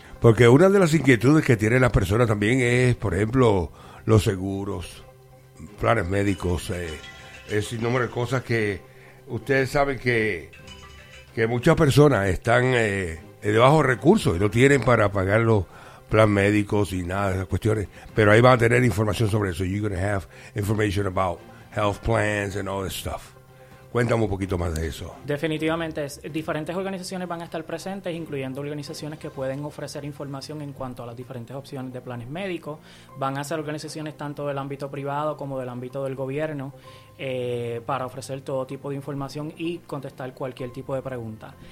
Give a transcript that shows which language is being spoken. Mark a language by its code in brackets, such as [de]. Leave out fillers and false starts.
[es] Porque una de las inquietudes que tienen las personas también es, por ejemplo, los seguros, planes médicos, ese número de cosas que ustedes saben que muchas personas están de bajos recursos y no tienen para pagar los plan médicos y nada de esas cuestiones, pero ahí van a tener información sobre eso. [en] You're going to have information about health plans and all this stuff. [es] Cuéntame un poquito más de eso. Definitivamente, diferentes organizaciones van a estar presentes, incluyendo organizaciones que pueden ofrecer información en cuanto a las diferentes opciones de planes médicos. Van a ser organizaciones tanto del ámbito privado como del ámbito del gobierno para ofrecer todo tipo de información y contestar cualquier tipo de pregunta.